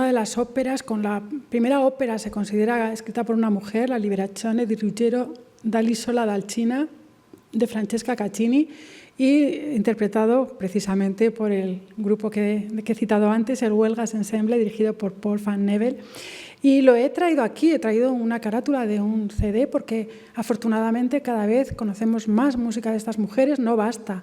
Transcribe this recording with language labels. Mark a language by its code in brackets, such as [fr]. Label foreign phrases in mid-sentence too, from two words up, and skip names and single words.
[es] de las óperas, con la primera ópera se considera escrita por una mujer, la Liberazione di Ruggero dall'Isola d'Alcina, de Francesca Caccini, y interpretado precisamente por el grupo que he citado antes, el Huelgas Ensemble, dirigido por Paul Van Nevel. Y lo he traído aquí, he traído una carátula de un CD porque afortunadamente cada vez conocemos más música de estas mujeres, no basta.